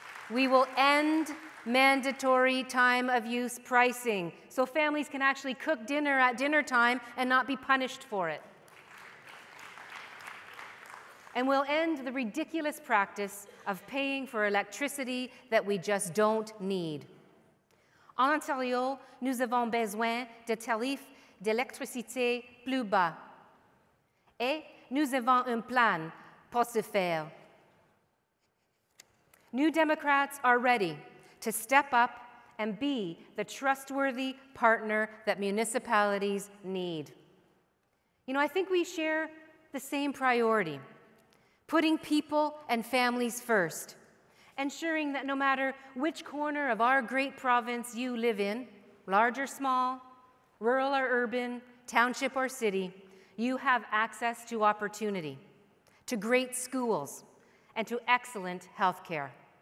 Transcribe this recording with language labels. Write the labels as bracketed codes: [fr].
[en] We will end mandatory time of use pricing so families can actually cook dinner at dinner time and not be punished for it. And we'll end the ridiculous practice of paying for electricity that we just don't need. [fr] En Ontario, nous avons besoin de tarifs d'électricité plus bas. Et nous avons un plan pour ce faire. [en] New Democrats are ready to step up and be the trustworthy partner that municipalities need. You know, I think we share the same priority, putting people and families first, ensuring that no matter which corner of our great province you live in, large or small, rural or urban, township or city, you have access to opportunity, to great schools, and to excellent health care.